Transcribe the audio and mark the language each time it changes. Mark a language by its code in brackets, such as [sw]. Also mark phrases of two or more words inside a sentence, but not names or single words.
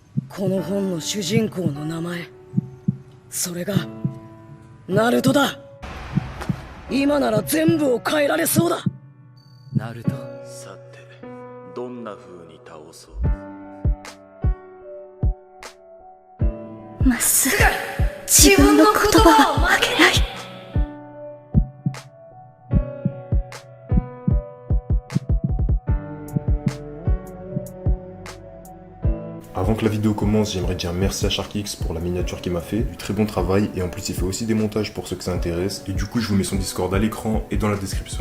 [ja] この本の主人公の名前、それがナルトだ。今なら全部を変えられそうだ。ナルト。さて、どんな風に倒そう。まっすぐ自分の言葉を曲げない。 [fr] Avant que la vidéo commence, j'aimerais dire merci à SharkX pour la miniature qu'il m'a fait, du très bon travail, et en plus il fait aussi des montages pour ceux que ça intéresse, et du coup je vous mets son Discord à l'écran et dans la description.